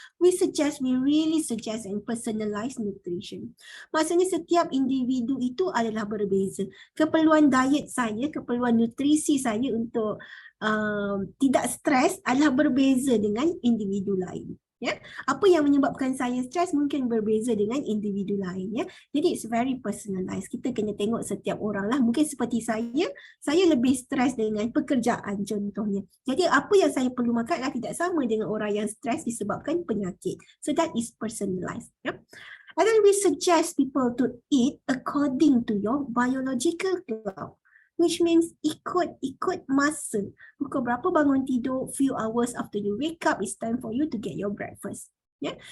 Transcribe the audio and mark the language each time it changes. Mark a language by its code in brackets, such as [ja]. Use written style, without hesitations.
[en] We really suggest and personalized nutrition. [ms] Maksudnya setiap individu itu adalah berbeza. Keperluan diet saya, keperluan nutrisi saya untuk tidak stres adalah berbeza dengan individu lain. Ya, apa yang menyebabkan saya stres mungkin berbeza dengan individu lain, ya. [en] Jadi it's very personalized. [ms] Kita kena tengok setiap orang lah. Mungkin seperti saya lebih stres dengan pekerjaan contohnya. Jadi apa yang saya perlu makan adalah tidak sama dengan orang yang stres disebabkan penyakit. [en] So that is personalized, ya. And then we suggest people to eat according to your biological clock, which means [ms] ikut masa. Pukul berapa bangun tidur, [en] few hours after you wake up, it's time for you to get your breakfast. Yeah?